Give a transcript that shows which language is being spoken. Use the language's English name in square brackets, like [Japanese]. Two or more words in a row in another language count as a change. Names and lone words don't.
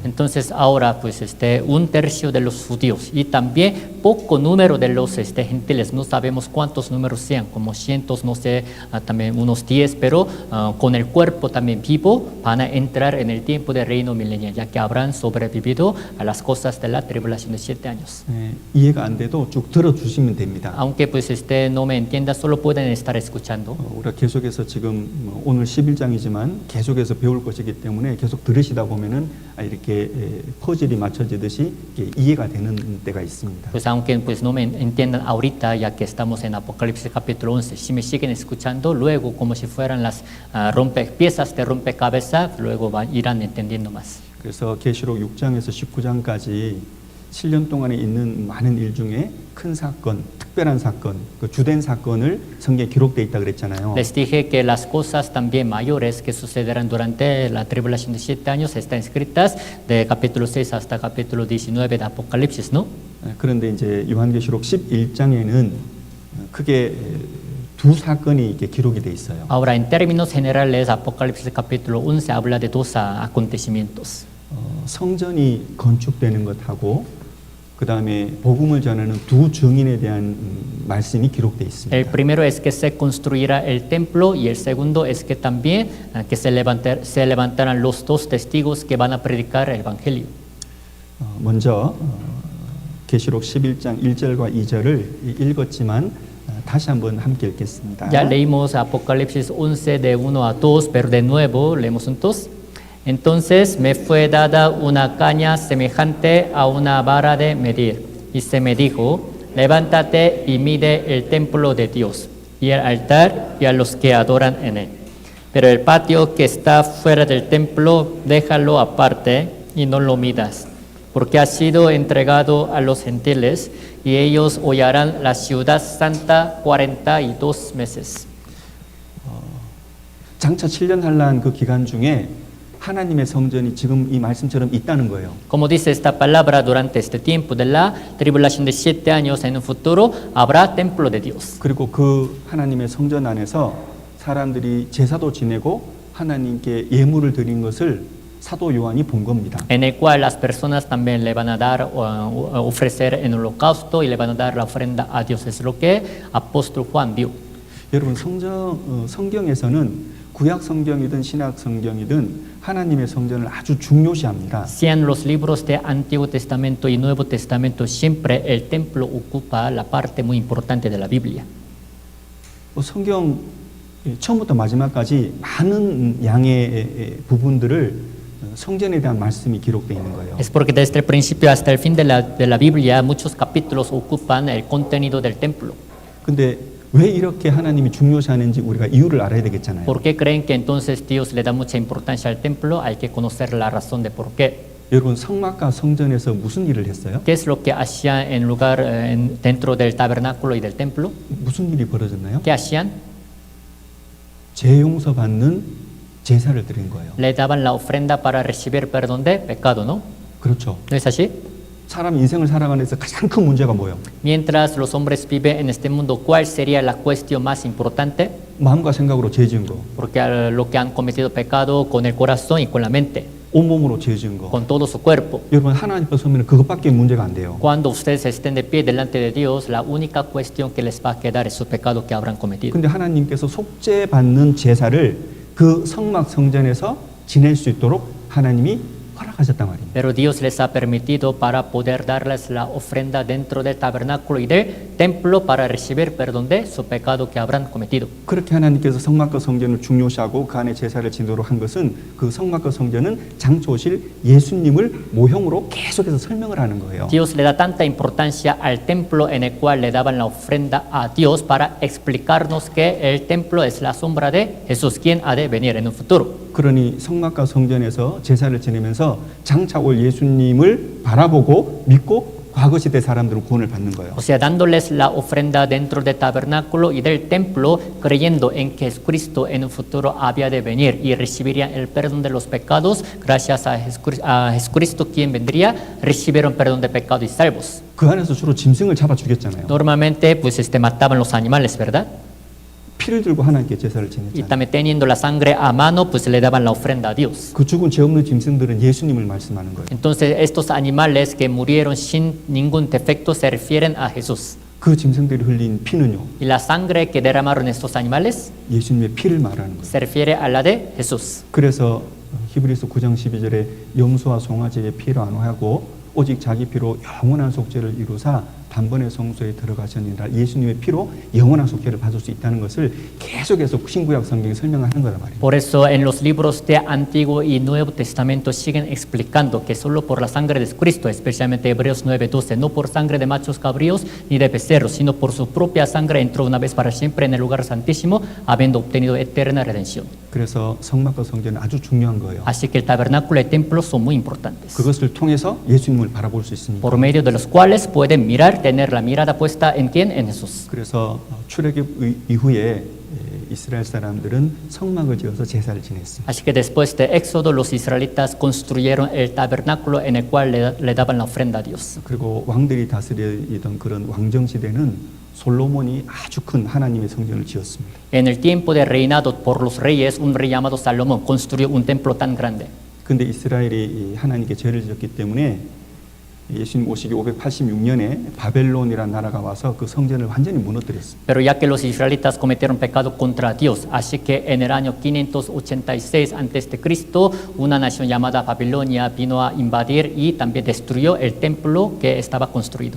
[Spanish] Entonces ahora pues un tercio de los judíos y también poco número de los gentiles, no sabemos cuántos números sean, como cientos, no sé, también unos 10, pero con el cuerpo también vivo van a entrar en el tiempo del reino milenial, ya que habrán sobrevivido a las cosas de la tribulación de 7 años. [Korean] 이해가 안 돼도 쭉 들어주시면 됩니다. [Spanish] Aunque pues no me entienda, solo pueden estar escuchando. [Korean] 우리가 계속해서 지금 오늘 11장이지만 계속해서 배울 것이기 때문에 계속 들으시다 보면은 이렇게 퍼즐이 맞춰지듯이 이렇게 이해가 되는 때가 있습니다. [Spanish] Pues aunque pues no me entiendan ahorita, ya que estamos en Apocalipsis capítulo 11, si me siguen escuchando, luego como si fueran las piezas de rompecabezas, luego irán entendiendo más. [Korean] 그래서 계시록 6장에서 19장까지 7년 동안에 있는 많은 일 중에 큰 사건, 특별한 사건, 그 주된 사건을 성경에 기록되어 있다 그랬잖아요. [Spanish] Les dije que las cosas también mayores que sucederán durante la tribulación de 7 años están escritas de capítulo 6 hasta capítulo 19 de Apocalipsis, ¿no? [Korean] 그런데 이제 요한계시록 11장에는 크게 두 사건이 이렇게 기록이 돼 있어요. [Spanish] Ahora, en términos generales, Apocalipsis capítulo 11 habla de dos acontecimientos. [Korean] 성전이 건축되는 것하고 그 다음에 복음을 전하는 두 증인에 대한 말씀이 기록되어 [Spanish] El [Korean] 있습니다. [Spanish] primero es que se construirá el templo y el segundo es que también que se levantarán los dos testigos que van a predicar el evangelio. [Korean] 먼저 계시록 11장 1절과 2절을 읽었지만 다시 한번 함께 읽겠습니다. [Spanish] Ya leímos Apocalipsis 11 de 1 a 2, pero de nuevo leemos juntos. Entonces me fue dada una caña semejante a una vara de medir, y se me dijo, levántate y mide el templo de Dios, y el altar y a los que adoran en él. Pero el patio que está fuera del templo, déjalo aparte y no lo midas, porque ha sido entregado a los gentiles, y ellos hollarán la ciudad santa 42 meses. [Korean] 장차 7년 환란 그 기간 중에 하나님의 성전이 지금 이 말씀처럼 있다는 거예요. [Spanish] Como dice esta palabra, durante este tiempo de la tribulación de 7 años, en un futuro habrá templo de Dios. 그리고 그 하나님의 성전 안에서 사람들이 제사도 지내고 하나님께 예물을 드린 것을 사도 요한이 본 겁니다. En el cual las personas también le van a dar, ofrecer en holocausto y le van a dar la ofrenda a Dios. Es lo que apóstol Juan vio. [Korean] 여러분 성경에서는 구약 성경이든 신약 성경이든 하나님의 성전을 아주 중요시합니다. [Spanish] Sean los libros de Antiguo Testamento y Nuevo Testamento, siempre el templo ocupa la parte muy importante de la Biblia. [Korean] 성경 처음부터 마지막까지 많은 양의 부분들을 성전에 대한 말씀이 기록되어 있는 거예요. [Spanish] Es porque desde el principio hasta el fin de la Biblia, muchos capítulos ocupan el contenido del templo. [Korean] 근데 왜 이렇게 하나님이 중요시하는지 우리가 이유를 알아야 되겠잖아요. [Spanish] ¿Por qué creen que entonces Dios le da mucha importancia al templo? Hay que conocer la razón de por qué. [Korean] 여러분 성막과 성전에서 무슨 일을 했어요? [Spanish] ¿Qué es lo que hacían en lugar dentro del tabernáculo y del templo? [Korean] 무슨 일이 벌어졌나요? [Spanish] ¿Qué hacían? [Korean] 죄 용서 받는 제사를 드린 거예요. [Spanish] Le daban la ofrenda para recibir perdón de pecado, ¿no? [Korean] 그렇죠. [Spanish] ¿No es así? [Korean] 사람 인생을 살아가는 데서 가장 큰 문제가 뭐예요? [Spanish] Mientras los hombres viven en este mundo, ¿cuál sería la cuestión más importante? [Korean] 마음과 생각으로 죄 지은 거, [Spanish] Porque lo que han cometido pecado con el corazón y con la mente, [Korean] 온몸으로 죄 지은 거. [Spanish] con todo su cuerpo. [Korean] 여러분 하나님 앞에 서면 그것밖에 문제가 안 돼요. [Spanish] Cuando ustedes estén de pie delante de Dios, la única cuestión que les va a quedar es su pecado que habrán cometido. [Korean] 근데 하나님께서 속죄 받는 제사를 그 성막 성전에서 지낼 수 있도록 하나님이 허락하셨단 말입니다. [Spanish] Pero Dios les ha permitido para poder darles la ofrenda dentro del tabernáculo y del templo para recibir perdón de su pecado que habrán cometido. [Korean] 그렇게 하나님께서 성막과 성전을 중요시하고 그 안에 제사를 지도록 한 것은 그 성막과 성전은 장차 오실 예수님을 모형으로 계속해서 설명을 하는 거예요. [Spanish] Dios le da tanta importancia al templo en el cual le daban la ofrenda a Dios para explicarnos que el templo es la sombra de Jesús, quien ha de venir en un futuro. [Korean] 그러니 성막과 성전에서 제사를 지내면서 장차 올 예수님을 바라보고 믿고 과거 시대 사람들은 구원을 받는 거예요. [Spanish] O sea, dándoles la ofrenda dentro del tabernáculo y del templo, creyendo en que Jesucristo en un futuro había de venir y recibirían el perdón de los pecados, gracias a Jesucristo quien vendría, recibieron perdón de pecado y salvos. [Korean] 그 안에서 주로 짐승을 잡아 죽였잖아요. [Spanish] Normalmente, pues mataban los animales, ¿verdad? [Korean] 피를 들고 하나님께 제사를 [Spanish] y [Korean] 지냈잖아요. [Spanish] también teniendo la sangre a mano, pues le daban la ofrenda a Dios. [Korean] 그 죽은 죄 없는 짐승들은 예수님을 말씀하는 거예요. [Spanish] Entonces estos animales que murieron sin ningún defecto se refieren a Jesús. [Korean] 그 짐승들이 흘린 피는요, [Spanish] Y la sangre que derramaron estos animales [Korean] 예수님의 피를 말하는 거예요. [Spanish] se refiere a la de Jesús. [Korean] 그래서 히브리서 9장 12절에 염소와 송아지의 피로 안 하고 오직 자기 피로 영원한 속죄를 이루사 단번에 성소에 들어가셨느니라. 예수님의 피로 영원한 속죄를 받을 수 있다는 것을 계속해서 신구약 성경이 설명하는 거란 말이에요. [Spanish] Por eso en los libros de Antiguo y Nuevo Testamento siguen explicando que solo por la sangre de Cristo, especialmente Hebreos 9:12, no por sangre de machos cabríos ni de becerros, sino por su propia sangre entró una vez para siempre en el lugar santísimo, habiendo obtenido eterna redención. [Korean] 그래서 성막과 성전은 아주 중요한 거예요. [Spanish] Así que el tabernáculo y el templo son muy importantes, [Korean] 그것을 통해서 예수님을 바라볼 수 있으니까. [Spanish] por medio de los cuales pueden mirar, tener la mirada puesta en quién, en Jesús. [Korean] 그래서 출애굽 이후에 이스라엘 사람들은 성막을 지어서 제사를 지냈습니다. [Spanish] Así que después de Éxodo, los israelitas construyeron el tabernáculo en el cual le daban la ofrenda a Dios. [Korean] 그리고 왕들이 다스리던 그런 왕정 시대는 솔로몬이 아주 큰 하나님의 성전을 지었습니다. [Spanish] En el tiempo de reinado por los reyes, un rey llamado Salomón construyó un templo tan grande. [Korean] 근데 이스라엘이 이 하나님께 죄를 지었기 때문에 예수님 오시기 586년에 바벨론이라는 나라가 와서 그 성전을 완전히 무너뜨렸습니다. [Spanish] Pero ya que los israelitas cometieron pecado contra Dios, así que en el año 586 a.C., una nación llamada Babilonia vino a invadir y también destruyó el templo que estaba construido.